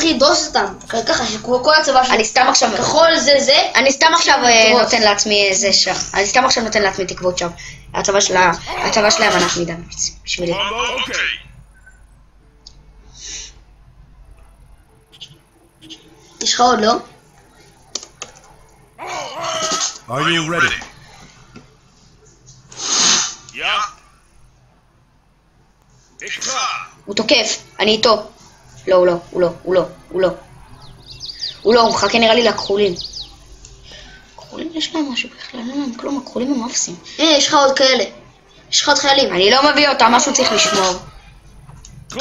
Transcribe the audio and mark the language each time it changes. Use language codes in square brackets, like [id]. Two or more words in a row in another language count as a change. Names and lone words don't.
[he] תתחיל לדרוס אותם. ככה שכל הצבא שלנו. אני סתם עכשיו... כחול זה. אני סתם עכשיו לדרוס. נותן לעצמי איזה שם. אני סתם עכשיו נותן לעצמי תקוות שם. הצבא שלהם ענק מדי בשבילי. [en] Commando. Okay. [he] יש לך עוד, לא? [en] Are you ready? [nl] Ja. Ik ga. [he] הוא תוקף, אני איתו. לא, הוא לא, הוא מחכה נראה לי לכחולים. כחולים יש להם משהו בכלל, לא להם כלום, הכחולים הם אפסים. הנה, יש לך עוד כאלה. יש לך עוד חיילים. אני לא מביא אותם, משהו צריך לשמור. Climb.